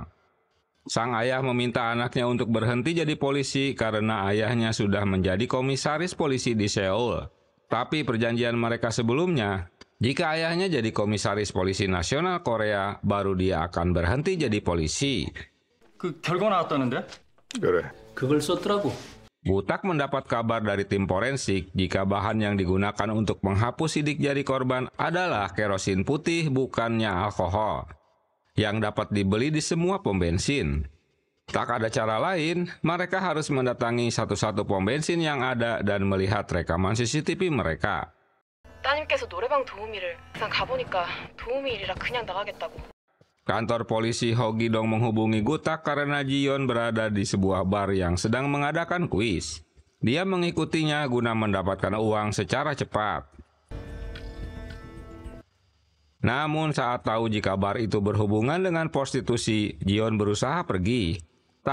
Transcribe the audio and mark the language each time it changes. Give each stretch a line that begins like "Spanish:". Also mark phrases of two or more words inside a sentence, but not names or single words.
Indonesian: Sang ayah meminta anaknya untuk berhenti jadi polisi karena ayahnya sudah menjadi komisaris polisi di Seoul. Tapi perjanjian mereka sebelumnya, jika ayahnya jadi komisaris polisi nasional Korea, baru dia akan berhenti jadi polisi.
Korean: 그 결과 나왔다는데? 그래. 그걸 썼더라고.
Indonesian: Gutak mendapat kabar dari tim forensik jika bahan yang digunakan untuk menghapus sidik jari korban adalah kerosin putih, bukannya alkohol, yang dapat dibeli di semua pom bensin. Tak ada cara lain, mereka harus mendatangi satu-satu pom bensin yang ada dan melihat rekaman CCTV mereka.
Korean: 따님께서 노래방 도우미를 그냥 가보니까 도우미 일이라 그냥 나가겠다고.
Indonesian: Kantor polisi Hogidong menghubungi Gutak karena Jiyeon berada di sebuah bar yang sedang mengadakan kuis. Dia mengikutinya guna mendapatkan uang secara cepat. Namun saat tahu jika bar itu berhubungan dengan prostitusi, Jiyeon berusaha pergi.